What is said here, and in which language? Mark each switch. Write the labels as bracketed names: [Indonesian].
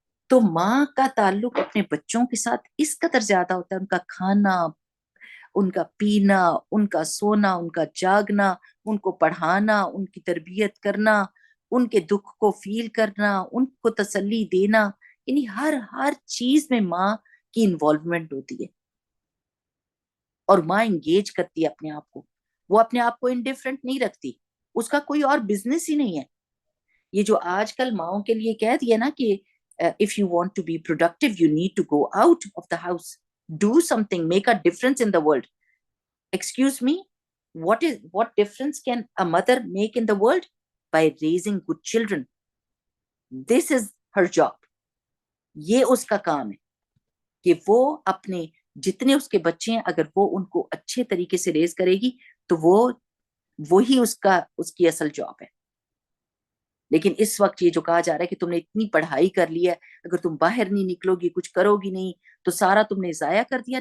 [Urdu] تو ماں کا تعلق اپنے بچوں کے ساتھ اس قدر زیادہ ہوتا ہے، ان کا کھانا، ان کا پینا، ان کا سونا، ان کا جاگنا، ان کو پڑھانا، ان کی تربیت کرنا، ان کے دکھ کو فیل کرنا، ان کو تسلی دینا، یعنی ہر چیز میں ماں کی انوالومنٹ ہوتی ہے. اور ماں انگیج کرتی ہے اپنے آپ کو، وہ اپنے آپ کو انڈیفرنٹ نہیں رکھتی، اس کا کوئی اور بزنس ہی نہیں ہے. یہ جو آج کل ماؤں کے لیے کہہ دیا نا کہ [English] if you want to be productive you need to go out of the house, do something, make a difference in the world. Excuse me, what difference can a mother make in the world? By raising good children. This is her job. [Urdu] یہ اس کا کام ہے کہ وہ اپنے جتنے اس کے بچے ہیں، اگر وہ ان کو اچھے طریقے سے ریز کرے گی تو وہی اس کی اصل جاب ہے. لیکن اس وقت یہ جو کہا جا رہا ہے کہ تم نے اتنی پڑھائی کر لی ہے، اگر تم باہر نہیں نکلو گی، کچھ کرو گی نہیں، تو سارا تم نے ضائع کر دیا.